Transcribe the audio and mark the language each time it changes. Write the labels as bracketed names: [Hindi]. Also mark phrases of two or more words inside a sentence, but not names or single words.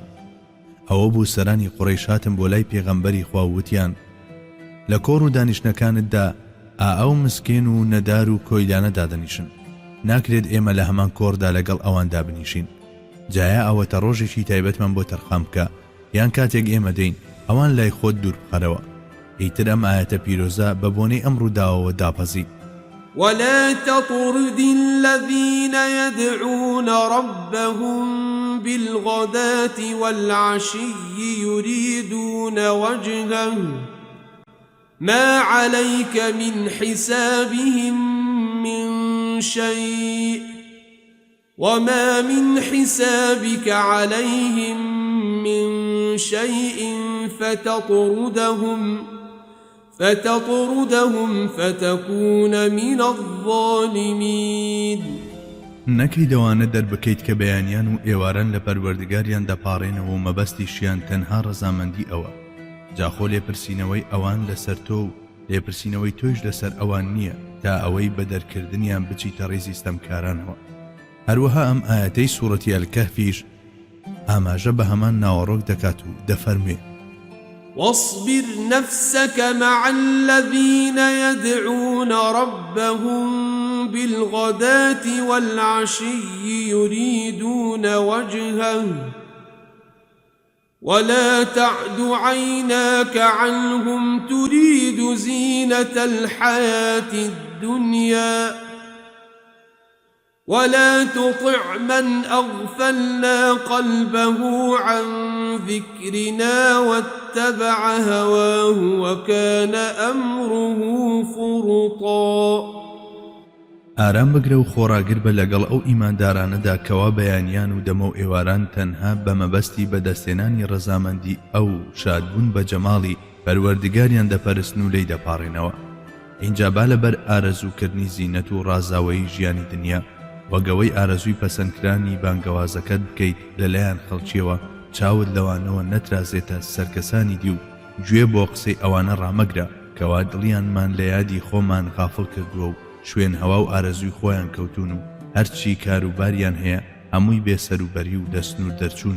[Central Kurdish] ئەوە بوو سەرانی قوڕەیش هاتن بۆ لای پێغەمبەری خوا وتیان لە کۆڕ و دانیشتەکانتدا ئەو مسکێن و نەدار و کۆیلانە دادەنیشن، ناکرێت ئێمە لە هەمان کۆڕدا لەگەڵ ئەواندا بنیشین. جایە ئەوەتە ڕۆژێکی تایبەتمان بۆ تەرخام بکە یان کاتێک ئێمە دەین ئەوان لای خۆت دوور بخەرەوە. ئیتر ئەم ئاەتە پیرۆزە بە بۆنەی ئەم ڕووداوەوە داپەزی. [Arabic] ولا تطرد الذين يدعون ربهم بالغداة والعشي يريدون وجهه ما عليك من حسابهم من شيء وما من حسابك عليهم من شيء فتطردهم فتكون من الظالمين. [Central Kurdish] نەکەی دەوانە دەربکەیت کە بەیانیان و ئێواران لە پەروەردگاریان دەپاڕێنەوە و مەبەستیشیان تەنها ڕەزامەندی ئەوە. جاخۆ لێپرسینەوەی ئەوان لەسەر تۆ و لێپرسینەوەی تۆیش لەسەر ئەوان نییە تا ئەوەی بە دەرکردنیان بچیتە ڕێزی ستەمکارانەوە. هەروەها ئەم ئاەتەی سوورەتی ئەلکەهفیش ئاماژە بە هەمان ناوەڕۆک دەکات و دەفەرمێ [Arabic] واصبر نفسك مع الذين يدعون ربهم بالغداة والعشي يريدون وجهه ولا تعد عيناك عنهم تريد زينة الحياة الدنيا ولا تطع من أغفلنا قلبه عن ذكرنا واتبع هواه وكان أمره فرطا. [Central Kurdish] ئارام بگرە و خۆراگر بە لەگەڵ ئەو ئیماندارانەدا کەوا بەیانیان و دەمە و ئێواران تەنها بە مەبەستی بەدەستێنانی ڕەزامەندی ئەو شادبوون بە جەماڵی پەروەردگاریان دەپەرستن و لی دەپاڕێنەوە. اینجا با لەبەر ئارەزووکردنی زینەت و ڕازاوەی ژیانی دنیا وەگەوەی ئارەزووی پەسەندکرانی بانگەوازەکەت بکەیت لەلایەن خەڵکیەوە چاوت لەوانەوە نەترازێتە سەرکەسانی دی و گوێ بۆ قسەی ئەوانە ڕامەگرە کەوا دڵیانمان لە یادی خۆمان غافڵ کردووە و شوێن هەوا و ئارەزووی خۆیان کەوتون و هەرچی کاروباریان هەیە هەمووی بێسەروبەری و دەستنور دەرچوونە.